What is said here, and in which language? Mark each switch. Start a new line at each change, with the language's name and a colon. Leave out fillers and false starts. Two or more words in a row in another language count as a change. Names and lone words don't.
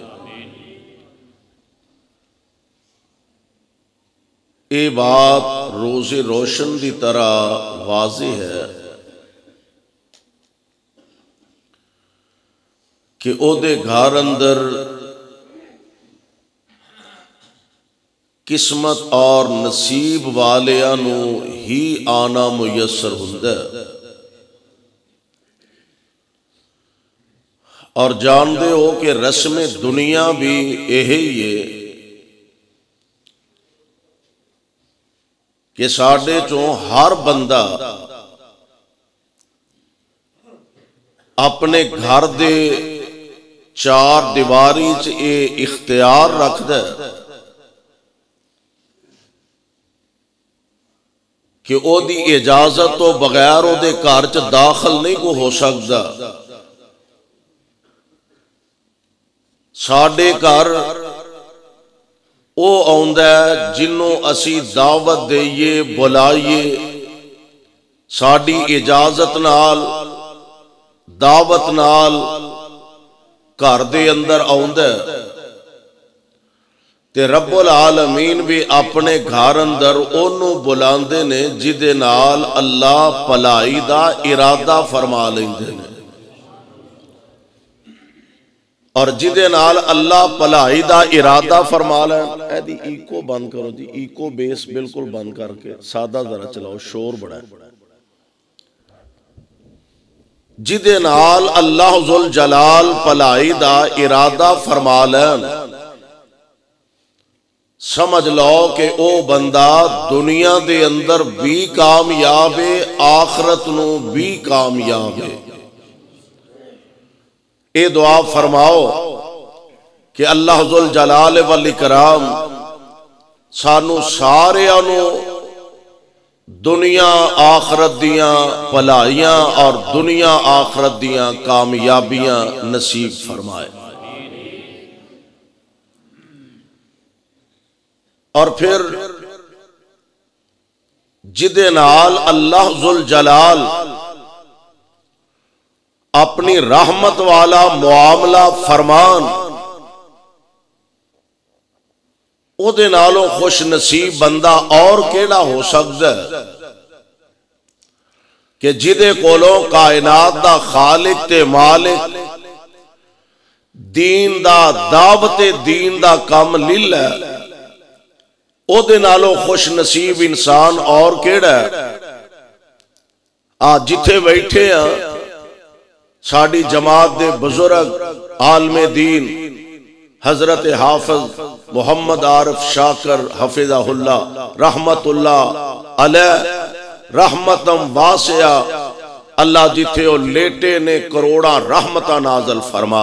Punjabi: یہ بات روز روشن دی طرح واضح ہے کہ او دے گھر اندر قسمت اور نصیب والیاں نو ہی آنا میسر ہوندا ہے، اور جان دے ہو کہ رسم دنیا بھی یہی ہے کہ ساڈے چوں ہر بندہ اپنے گھر دے چار دیواری اے اختیار رکھدا ہے کہ او دی اجازت تو بغیر او دے گھر چ داخل نہیں کو ہو سکدا۔ ساڈے گھر او آندا ہے جنوں اسی دعوت دئیے بلائیے، ساڈی اجازت نال دعوت نال گھر دے اندر آندا ہے، تے رب العالمین بھی اپنے گھر اندر اونوں بلاندے نے جدے نال اللہ بھلائی دا ارادہ فرما لیندے نے، اور جدے نال اللہ بھلائی دا ارادہ فرما لیں۔ اے دی ایکو بند کرو جی، ایکو بیس بالکل بند کر کے سادہ ذرا چلاؤ، شور بڑا ہے۔ جدے نال اللہ ذوالجلال بھلائی دا ارادہ فرما لیں، سمجھ لو کہ او بندہ دنیا دے اندر بھی کامیاب ہے، آخرت نو بھی کامیاب ہے۔ اے دعا فرماؤ کہ اللہ ذوالجلال والاکرام سانو سارے انو دنیا آخرت دیاں بھلائیاں اور دنیا آخرت دیاں کامیابیاں نصیب فرمائے۔ اور پھر جدے نال اللہ ذوالجلال اپنی رحمت والا معاملہ فرمان، او دے نالوں خوش نصیب بندہ اور کیڑا ہو سکتا ہے کہ جدے کولوں کائنات دا خالق تے مالک دین دا دعوت دین دا کام للہ، او دے نالوں خوش نصیب انسان اور کیڑا ہے۔ آج جتھے بیٹھے ہیں ساڑی جماعت دے بزرگ عالم دین حضرت حافظ محمد عارف شاکر
Arabic: حفظہ اللہ رحمت اللہ علیہ رحمتم واسعہ،
Punjabi: اللہ جتھے او لیٹے نے کروڑا رحمتہ نازل فرما۔